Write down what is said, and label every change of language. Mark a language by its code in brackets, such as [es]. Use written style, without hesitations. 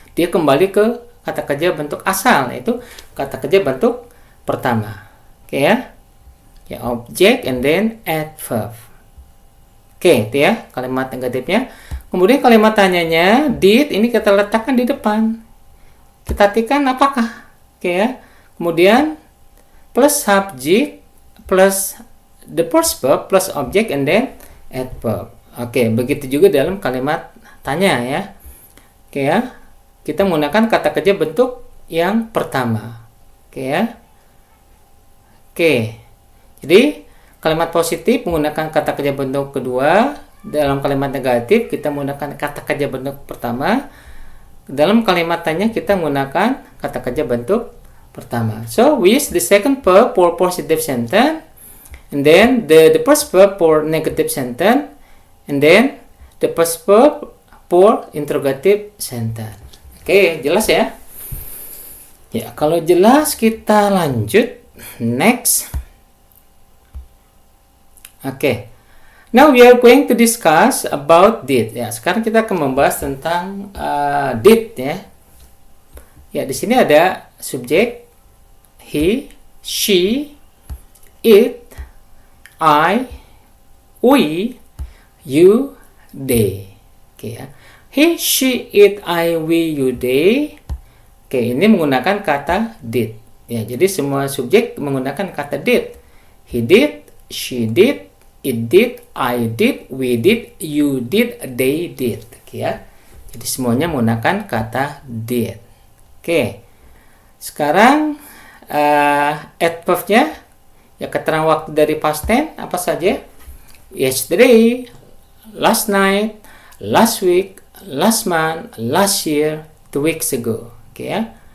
[id] Dia kembali ke kata kerja bentuk asal, yaitu kata kerja bentuk pertama. Oke ya. [en] Ya, object and then adverb. [id] Oke, itu ya kalimat negatifnya. Kemudian kalimat tanyanya did, ini kita letakkan di depan. Kita artikan apakah, oke ya. Kemudian [en] plus subject plus the first verb plus object and then adverb. [id] Oke, begitu juga dalam kalimat tanya ya. Oke ya. Kita menggunakan kata kerja bentuk yang pertama. Oke ya. Oke. Jadi kalimat positif menggunakan kata kerja bentuk kedua, dalam kalimat negatif kita menggunakan kata kerja bentuk pertama. Dalam kalimat tanya kita menggunakan kata kerja bentuk pertama. [en] So we use the second verb for positive sentence, and then the first verb for negative sentence, and then the first verb for interrogative sentence. [id] Oke, jelas ya? Ya, kalau jelas kita lanjut. [en] Next. [id] Oke. [en] Now we are going to discuss about did. [id] Ya, sekarang kita akan membahas tentang did ya. Ya, di sini ada subjek [en] he, she, it, I, we, you, they. [id] Oke ya. [en] He, she, it, I, we, you, they. [id] Oke, ini menggunakan kata did. Ya, jadi semua subjek menggunakan kata did. [en] He did, she did, it did, I did, we did, you did, they did. [id] Oke ya. Jadi semuanya menggunakan kata did. Oke. Sekarang adverb-nya ya keterangan waktu dari past tense apa saja? [en] Yesterday, last night, last week, last month, last year, 2 weeks ago. Oke ya.